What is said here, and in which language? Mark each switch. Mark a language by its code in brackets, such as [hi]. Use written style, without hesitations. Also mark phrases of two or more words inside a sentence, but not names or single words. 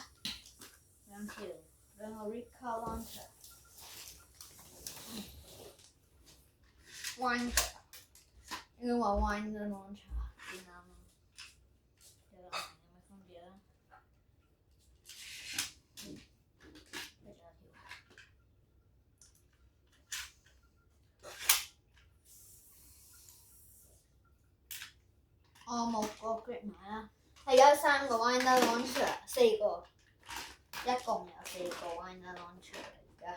[yue] 兩個 Ricoh launcher。Winder 應該話 Winder launcher 先啱啦。有咩分別啦？我冇個 grip 買啦，係有3個 Winder launcher， 4 個，一共有4個 Winder launcher 而家。